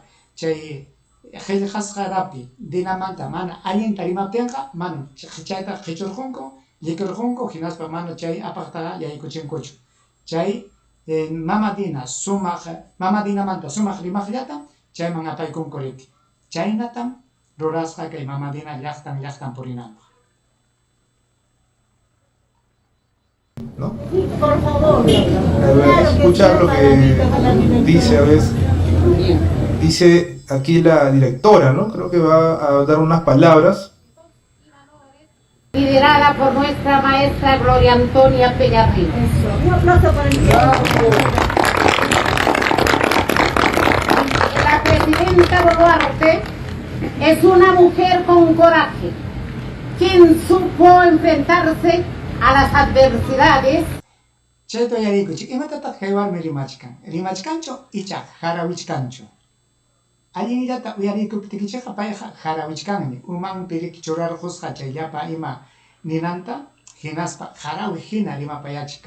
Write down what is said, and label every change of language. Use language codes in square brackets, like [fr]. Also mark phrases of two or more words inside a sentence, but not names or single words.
[qu] Chay qillqasqa rapi Dinamanta mana allinta rimaptinqa manam chayta qichurqunku, llikurqunku, hinaspa mana chay apaqtaqa yaykuchinkuchu. Chay mama Dinamanta sumaq rimaqllata chayman apaykunku riki. Chaynatam rurasqa kay mama Dina llaqtan purinanpaq. [es] ¿no? Sí, por favor. A ver, Claro escucha sí, lo para mí, para la que directora. dice, a ver. Dice aquí la directora, ¿no? Creo que va a dar unas palabras. Liderada por nuestra maestra Gloria Antonia Peñarrín. Eso. Un aplauso para el La presidenta Boluarte es una mujer con coraje, quien supo enfrentarse a las adversidades. [qu] Chayto yarikuchik, imatataq kaywarmi rimachkanchu icha harawichkanchu. Allinllata uyarikuptikichqa payqa harawichkanmi. Umanpi riki churarqusqa chayllapa ima ninanta hinaspa harawi hina rimapayachkan.